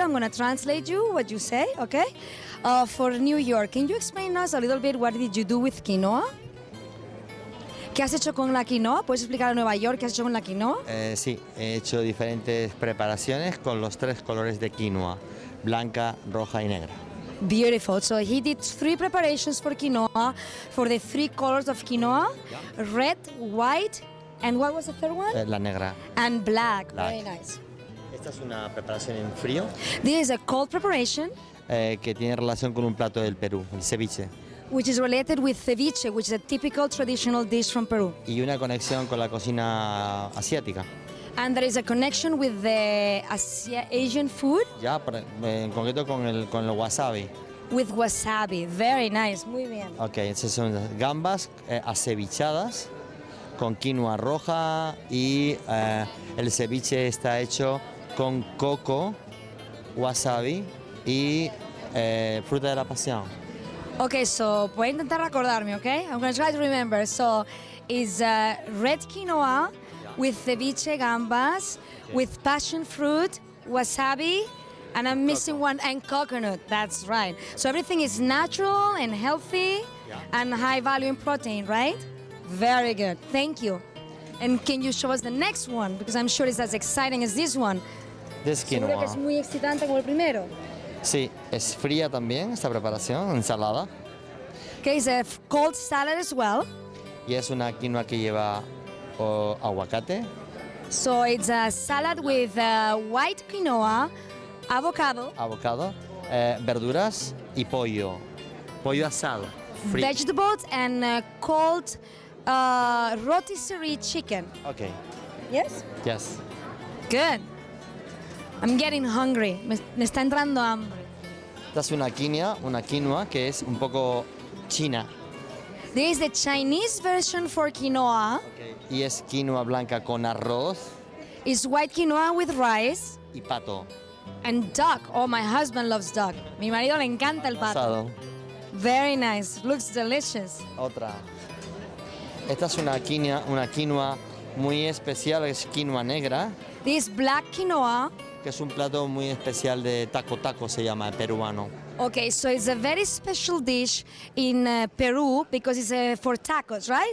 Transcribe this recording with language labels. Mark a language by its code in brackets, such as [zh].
[en] I'm going to translate you what you say, okay? For New York, can you explain us a little bit what did you do with quinoa? [es] ¿Qué has hecho con la quinoa? ¿Puedes explicar a Nueva York qué has hecho con la quinoa? Sí, he hecho diferentes preparaciones con los 3 colores de quinoa, blanca, roja y negra. [en] Beautiful. So he did 3 preparations for quinoa, for the 3 colors of quinoa, red, white, and what was the third one? [es] La negra. [en] And black. Black. Very nice. [es] Esta es una preparación en frío [en] This is a cold preparation, [es] que tiene relación con un plato del Perú, el ceviche, [en] which is related with ceviche, which is a typical traditional dish from Peru. [es] y una conexión con la cocina asiática. [en] And there is a connection with the Asian food [es] Ya, en concreto con el wasabi. [en] with wasabi. Very nice. [es] Muy bien. Ok, esas son las gambas acevichadas con quinoa roja y el ceviche está hecho con coco, wasabi y fruta de la pasión. [en] Okay, so [es] voy a intentar recordarme, [en] okay? I'm going to try to remember. So it's red quinoa with ceviche gambas, with passion fruit, wasabi, and I'm missing one, and coconut. That's right. So everything is natural and healthy and high value in protein, right? Very good. Thank you. And can you show us the next one? Because I'm sure it's as exciting as this one. [es] De Seguro que quinoa. es muy excitante como el primero. Sí, es fría también esta preparación, ensalada. [en] Okay, it's a cold salad as well. [es] Y es una quinoa que lleva aguacate, [en] So it's a salad with white quinoa, avocado, [es] abocado, verduras y pollo. Pollo asado. Frío. [en] vegetables, and cold rotisserie chicken. Ok, Yes? yes. Good. I'm getting hungry. [es] Me está entrando hambre. Esta es una quinoa que es un poco china. [en] There is the Chinese version for quinoa. [es] Y es quinoa blanca con arroz [en] It's white quinoa with rice [es] y pato [en] and duck. Oh, my husband loves duck. [es] Mi marido le encanta el pato. asado. [en] Very nice. Looks delicious. [es] Otra. Esta es una quinoa muy especial, es quinoa negra, [en] This black quinoa. [es] que es un plato muy especial de taco, se llama, peruano. [en] Okay, so it's a very special dish in Peru because it's for tacos, right?